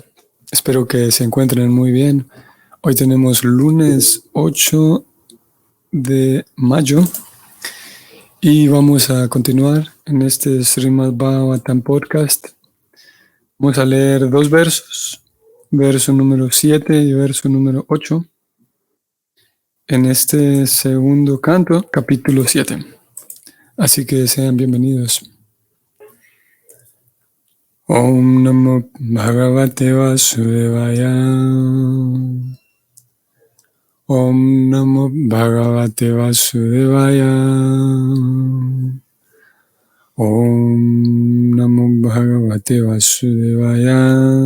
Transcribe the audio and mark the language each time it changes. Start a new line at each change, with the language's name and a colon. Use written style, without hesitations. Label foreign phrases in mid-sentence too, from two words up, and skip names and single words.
Spanish: Espero que se encuentren muy bien. Hoy tenemos lunes 8 de mayo y vamos a continuar en este Srimad Bhagavatam podcast. Vamos a leer dos versos, verso número 7 y verso número 8, en este segundo canto, capítulo 7. Así que sean bienvenidos.
Sanskrit: ॐ नमो भगवते वासुदेवाय. ॐ नमो भगवते वासुदेवाय. ॐ नमो भगवते वासुदेवाय.